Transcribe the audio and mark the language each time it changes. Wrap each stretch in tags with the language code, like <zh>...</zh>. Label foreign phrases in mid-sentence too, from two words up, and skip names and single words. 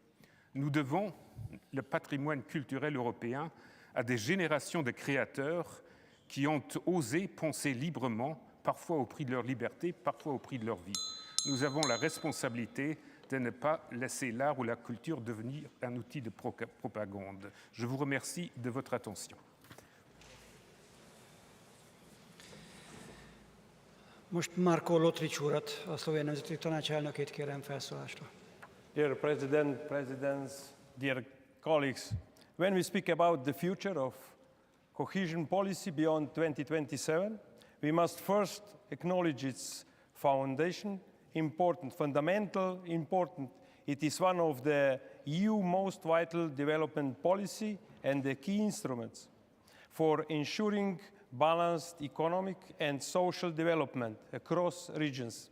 <fr>Nous devons le patrimoine culturel européen à des générations de créateurs qui ont osé penser librement, parfois au prix de leur liberté, parfois au prix de leur vie. Nous avons la responsabilité de ne pas laisser l'art ou la culture devenir un outil de propagande. Je vous remercie de votre attention.</fr> <hu>Most Marko Lotrič urat, a Szlovén Nemzeti Tanács elnökét kérem felszólásra.</hu> <en>Dear President, Presidents, dear colleagues, when we speak about the future of cohesion policy beyond 2027, we must first acknowledge its foundation, fundamental, important. It is one of the EU's most vital development policy and the key instruments for ensuring balanced economic and social development across regions.</en>